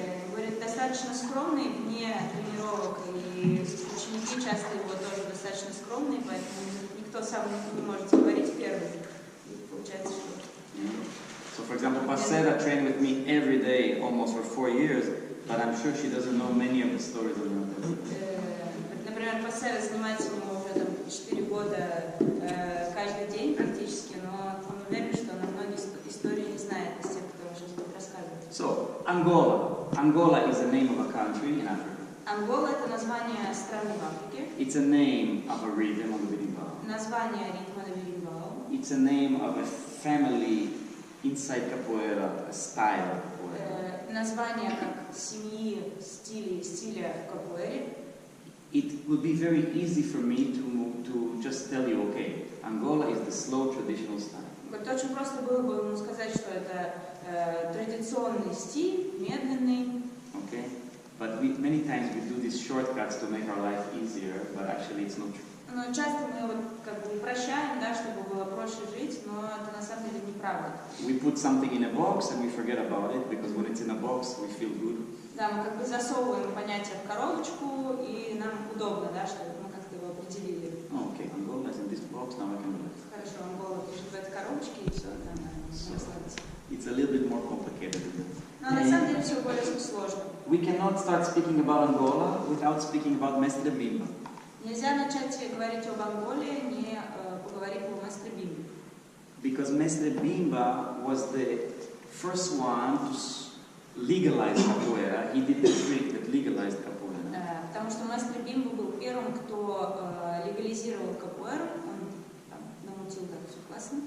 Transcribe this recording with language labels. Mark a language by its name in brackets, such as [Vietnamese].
[Russian] Говорит, достаточно скромный вне тренировок, и ученики часто его тоже достаточно скромные, поэтому никто сам не может говорить первый. И получается, что... [English] So for example, Pasera trained with me every day almost for 4 years. But I'm sure she doesn't know many of the stories of Angola. [Russian] Например, Пассера занимается у него уже 4 года каждый день практически, но он уверен, что она многие истории не знает из тех, которые сейчас будет рассказывать. [English] So, Angola. Angola is the name of a country in Africa. [Russian] Ангола — это название страны в Африке. [English] It's a name of a rhythm on the berimbau. [Russian] Название ритма на бerimbau. [English] It's a name of a family inside capoeira, a style of capoeira. [Russian] Название как семьи, стиля в капоэре. [English] It would be very easy for me to just tell you, okay, Angola is the slow traditional style. [Russian] Это очень просто было бы ему сказать, что это традиционный стиль, медленный. [English] Okay, but many times we do these shortcuts to make our life easier, but actually it's not true. [Russian] Но часто мы вот как бы упрощаем, да, чтобы было проще жить, но это на самом деле неправда. [English] We put something in a box and we forget about it because when it's in a box we feel good. [Russian] Да, мы как бы засовываем понятие в коробочку, и нам удобно, да, что мы как-то его определили. [English] Oh, okay, Angola is in this box, now I can do it. [Russian] Хорошо, Ангола лежит в этой коробочке, и все, да, расслабиться. [English] It's a little bit more complicated than that. [Russian] Но на самом деле все более сложно. [English] We cannot start speaking about Angola without speaking about Mestre Bimba. [Russian] Нельзя начать говорить об Анголе, не поговорив о Месtre Bimba. [English] Because Mestre Bimba was the first one to legalize capoeira. He did the trick that legalized capoeira. [Russian] Потому что Месtre Bimba был первым, кто легализировал капоэйру. Он там намутил так все классно.